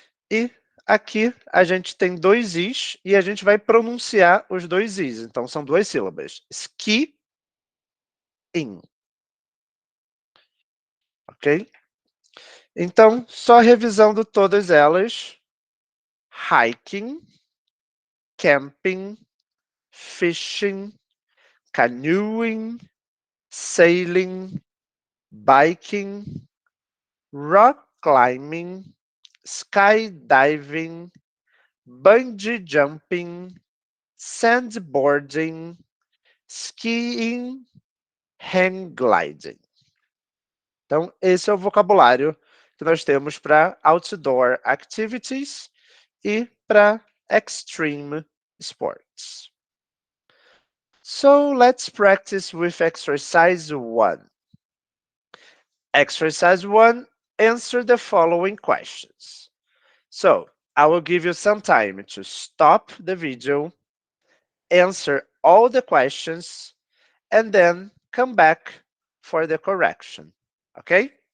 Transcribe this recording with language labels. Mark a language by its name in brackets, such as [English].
[Portuguese] E aqui a gente tem dois is e a gente vai pronunciar os dois is. Então, são duas sílabas. Ski, in. Ok? Então, só revisando todas elas. [English] Hiking, camping, fishing, canoeing, sailing, biking, rock climbing, skydiving, bungee jumping, sandboarding, skiing, hang gliding. [Portuguese] Então, esse é o vocabulário que nós temos para outdoor activities e para extreme sports. [English] So let's practice with exercise 1. Exercise 1, answer the following questions. So I will give you some time to stop the video, answer all the questions, and then come back for the correction, okay?